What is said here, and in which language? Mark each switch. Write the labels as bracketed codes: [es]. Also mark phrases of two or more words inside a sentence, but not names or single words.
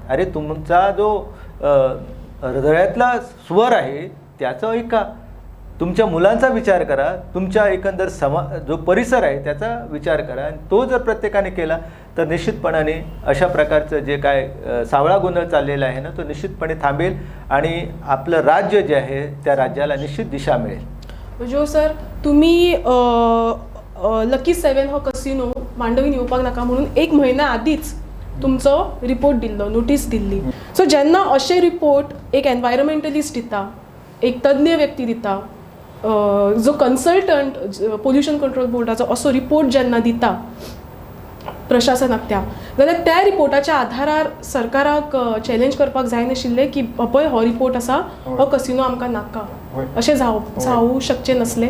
[mr] अरे तुमचा जो हृदयातला स्वर आहे त्याचं ऐका, तुमच्या मुलांचा विचार करा, तुमच्या एकंदर जो परिसर आहे त्याचा विचार करा. आणि तो जर प्रत्येकाने केला तर निश्चितपणाने अशा प्रकारचं जे काय सावळा गोंधळ चाललेला आहे ना, तो निश्चितपणे थांबेल आणि आपलं राज्य जे आहे त्या राज्याला निश्चित दिशा मिळेल. [kok] जो सर तुम्ही लकी 7 हो कसिनो मांडवीन येवपाक नाका म्हणून 1 महिना आधीच तुमचो रिपोर्ट दिल्लो, नोटीस दिल्ली. सो जेन्ना अशे रिपोर्ट एक एनवायरमेंटलिस्ट दिता, एक तज्ञ व्यक्ती दिता, जो कन्सल्टंट पोल्युशन कंट्रोल बोर्डाचो असो रिपोर्ट जेन्ना दिता प्रशासनाक जाल्यार त्या रिपोर्टाच्या आधारार सरकाराक चॅलेंज करपाक जाय नाशिल्लें की पळय हो रिपोर्ट आसा, हो कसिनो आमकां नाका, अशें जावूं शकचें नसलें.